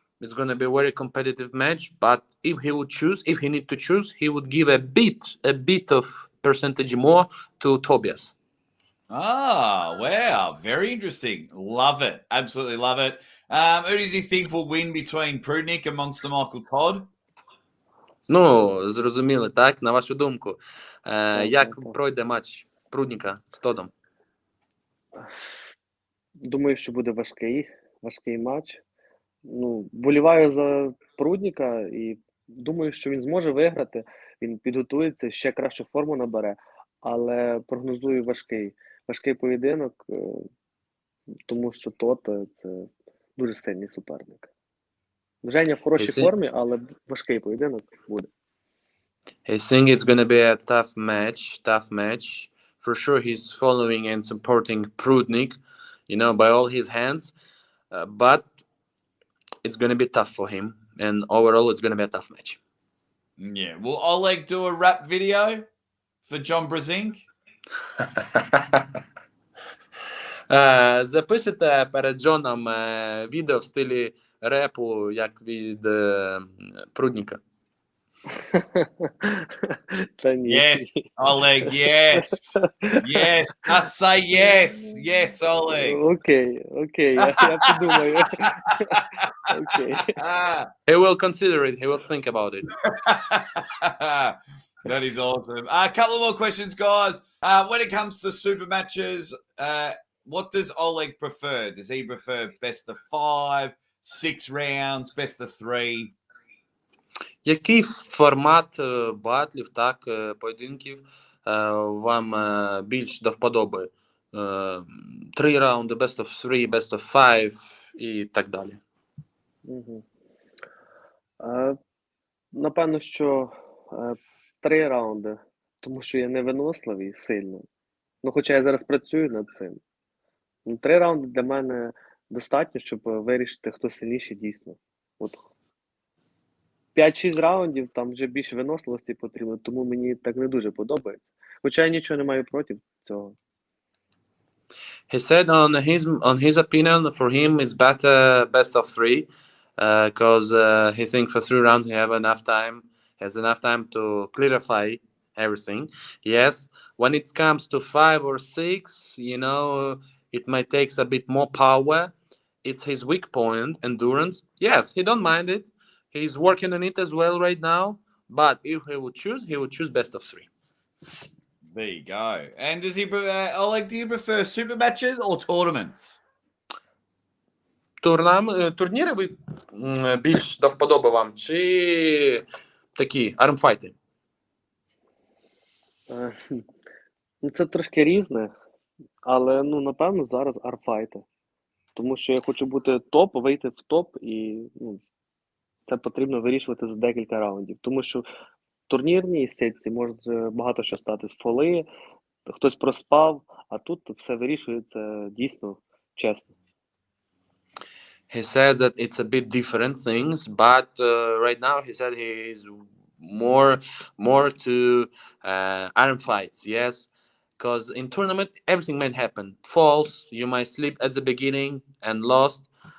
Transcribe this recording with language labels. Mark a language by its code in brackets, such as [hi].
[en] It's gonna be a very competitive match. But if he need to choose, he would give a bit of percentage more to Tobias. Ah, wow. Very interesting. Love it. Absolutely love it. Who does he think will win between Prudnik and Monster Michael Todd? [uk] Ну, зрозуміли, так? На вашу думку. Як так. пройде матч Прудніка з Тодом? Думаю, що буде важкий матч. Ну, боліваю за Прудніка і думаю, що він зможе виграти. Він підготується, ще кращу форму набере, але прогнозую важкий поєдинок, тому що Тот це дуже сильний суперник. Женя в хорошій формі, але важкий поєдинок буде. [en] I think it's gonna be a tough match For sure, he's following and supporting Prudnik, by all his hands. But it's going to be tough for him. And overall, it's going to be a tough match. Yeah. Will Oleg do a rap video for John Brzenk? [uk] Запишете перед Джоном відео в стилі репу, як від Прудніка. Та ні. [en] Yes, Oleg, yes. Yes, just say yes. Yes, Oleg. [uk] Окей, я подумаю. Окей. [en] He will consider it. He will think about it. That is awesome. A couple more questions, guys. When it comes to super matches, what does Oleg prefer? Does he prefer best of 5, 6 rounds, best of 3? [uk] Який формат батлів, так, поєдинків вам більш до вподоби? 3 раунди, [en] best of 3, best of 5 [uk] і так далі. Напевно, що 3 раунди, тому що я невиносливий сильно. Хоча я зараз працюю над цим. 3 раунди для мене достатньо, щоб вирішити, хто сильніший дійсно. 5-6 раундів, там вже більше виносливості потрібно, тому мені так не дуже подобається. Хоча я нічого не маю проти цього. [en] He said on his opinion, for him it's better best of 3, because he thinks for 3 rounds he has enough time to clarify everything. Yes, when it comes to 5 or 6, it might take a bit more power. It's his weak point, endurance. Yes, he don't mind it. He's working on it as well right now. But if he would choose best of 3. There you go. And does he, Oleg, do you prefer super matches or tournaments? [uk] Турніри ви більш до вподоби вам, чи такі армфайти? Це трошки різне, але, напевно, зараз армфайти. Тому що я хочу бути топ, вийти в топ, і це потрібно вирішувати за декілька раундів. Тому що в турнірній сітці може багато що стати з фоли, хтось проспав, а тут все вирішується дійсно чесно. [en] He said that it's a bit different things, but right now he said he is more to iron fights, yes, because in tournament everything might happen. Falls, you might slip at the beginning and lost.